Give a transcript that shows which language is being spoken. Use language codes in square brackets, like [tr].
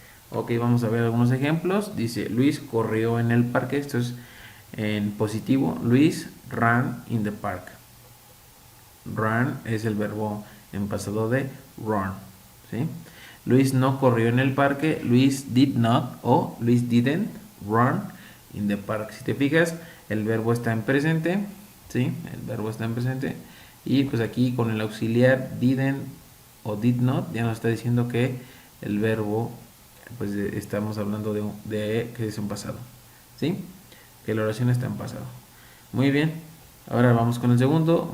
[es] Ok, vamos a ver algunos ejemplos. Dice, Luis corrió en el parque. Esto es en positivo. [en] Luis ran in the park. [es] Run es el verbo en pasado de run, ¿sí? Luis no corrió en el parque. [en] Luis did not o Luis didn't run in the park. [es] Si te fijas, el verbo está en presente, ¿sí? El verbo está en presente. Y pues aquí con el auxiliar didn't o did not ya nos está diciendo que el verbo, pues estamos hablando de que es en pasado, ¿sí? Que la oración está en pasado. Muy bien. Ahora vamos con el segundo.